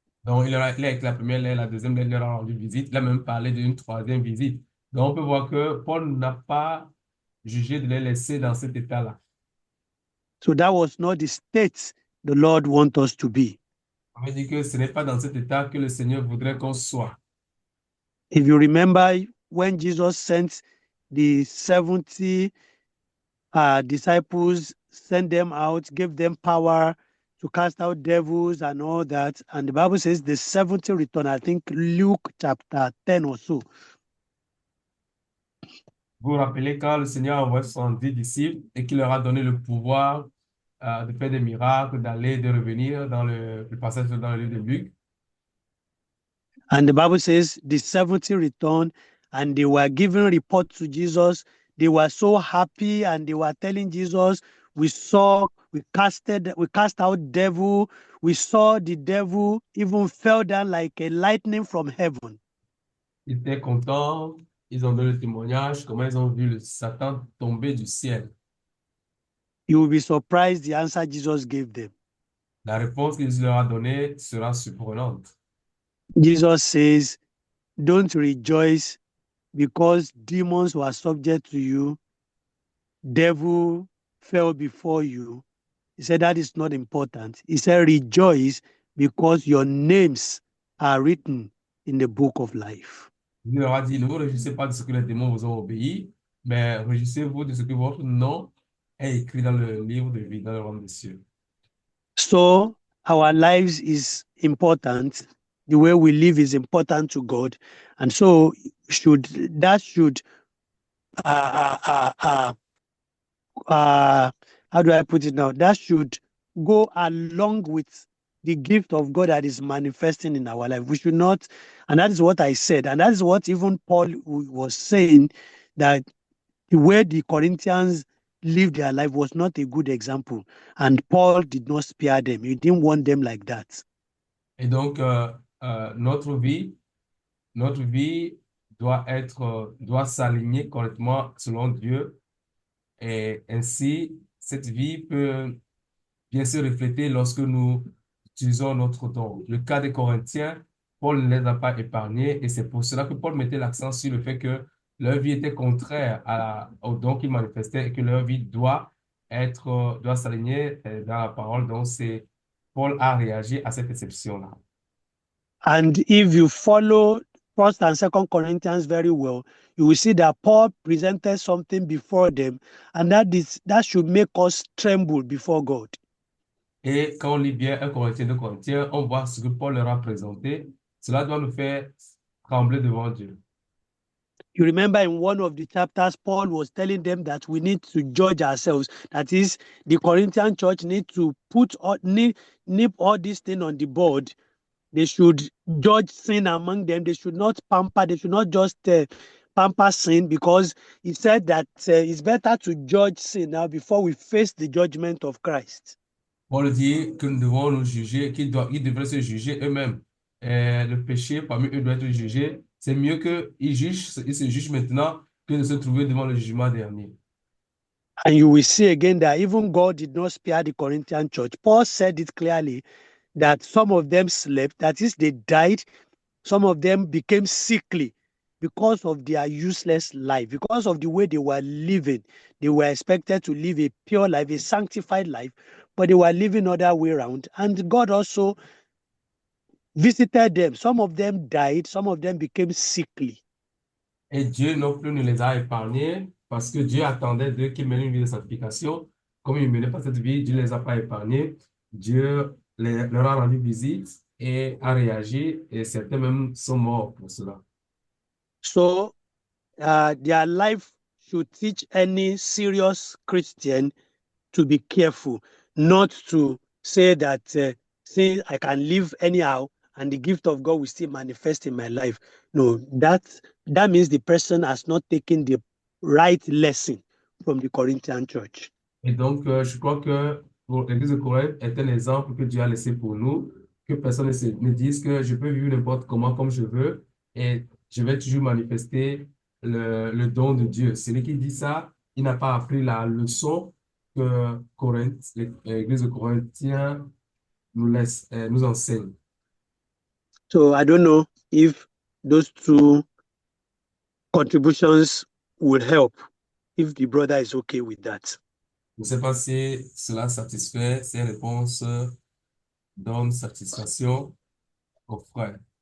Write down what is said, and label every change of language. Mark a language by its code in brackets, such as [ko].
[fr] Donc, il a avec la première lettre, la deuxième lettre, il leur a rendu visite. Il a même parlé d'une troisième visite. Donc, on peut voir que Paul n'a pas jugé de les laisser dans cet état-là. [en] So that was not the state the Lord wants us to be. [fr] On veut dire que ce n'est pas dans cet état que le Seigneur voudrait qu'on soit. [en] If you remember when Jesus sent the 70 disciples, sent them out, gave them power to cast out devils and all that. And the Bible says the 70 return, I think Luke chapter 10 or so. [fr] Vous vous rappelez quand le Seigneur a envoyé 70 disciples et qu'il leur a donné le pouvoir de faire des miracles, d'aller, de revenir dans le passage dans le livre de Luc. [en] And the Bible says the 70 returned and they were giving report to Jesus. They were so happy and they were telling Jesus, we cast out devil. We saw the devil even fell down like a lightning from heaven. [fr] Ils étaient contents, ils ont donné le témoignage, comment ils ont vu le Satan tomber du ciel. [en] You will be surprised the answer Jesus gave them. [fr] La réponse qu'il leur a donnée sera surprenante. [en] Jesus says, don't rejoice because demons were subject to you. Devil fell before you. He said that is not important. He said, rejoice because your names are written in the book of life. [fr] Il leur a dit, ne vous réjouissez pas de ce que les démons vous ont obéi, mais réjouissez-vous de ce que votre nom est écrit dans le livre de vie, dans le royaume des cieux. [en] So our lives is important. The way we live is important to God. And so that should how do I put it now? That should go along with the gift of God that is manifesting in our life. We should not, and that is what I said, and that is what even Paul was saying, that the way the Corinthians lived their life was not a good example, and Paul did not spare them. He didn't want them like that. [fr] Et donc, notre vie doit s'aligner correctement selon Dieu. Et ainsi, cette vie peut bien se refléter lorsque nous utilisons notre don. Le cas des Corinthiens, Paul ne les a pas épargnés et c'est pour cela que Paul mettait l'accent sur le fait que leur vie était contraire au don qu'ils manifestaient et que leur vie doit s'aligner dans la parole. Donc, Paul a réagi à cette exception-là. [en] And if you follow 1st and 2nd Corinthians very well, you will see that Paul presented something before them, and that should make us tremble before God. [fr] Et quand on lit bien 1 Corinthiens, 2 Corinthiens, on voit ce que Paul leur a présenté. Cela doit nous faire trembler devant Dieu. [en] You remember in one of the chapters, Paul was telling them that we need to judge ourselves. That is, the Corinthian church need to nip all these things on the board. They should judge sin among them. They should not pamper. They should not just pamper sin, because he said that it's better to judge sin now before we face the judgment of Christ. [fr] Paul dit que nous devons nous juger, ils devraient se juger eux-mêmes. Le péché parmi eux doit être jugé. C'est mieux qu'ils se jugent maintenant que de se trouver devant le jugement dernier. [en] And you will see again that even God did not spare the Corinthian church. Paul said it clearly that some of them slept, that is, they died. Some of them became sickly because of their useless life, because of the way they were living. They were expected to live a pure life, a sanctified life, but they were living other way around. And God also visited them. Some of them died, some of them became sickly. [fr] Et Dieu non plus ne les a épargnés parce que Dieu attendait d'eux qu'ils mènent une vie de sanctification. Comme ils ne menaient pas cette vie, Dieu ne les a pas épargnés. Dieu leur a rendu visite et a réagi, et certains même sont morts pour cela. [en] So their life should teach any serious Christian to be careful, not to say that say I can live anyhow and the gift of God will still manifest in my life. No, that means the person has not taken the right lesson from the Corinthian church. [fr] Et donc, je crois que l'Église de Corinthe est un exemple que Dieu a laissé pour nous, que personne ne dise que je peux vivre n'importe comment, comme je veux, et je vais toujours manifester le don de Dieu. Celui qui dit ça, il n'a pas appris la leçon que l'Église de Corinthiens nous enseigne. [en] So I don't know if those two contributions will help, if the brother is okay with that. [fr] Je ne sais pas si cela satisfait, ces réponses donnent satisfaction aux frères.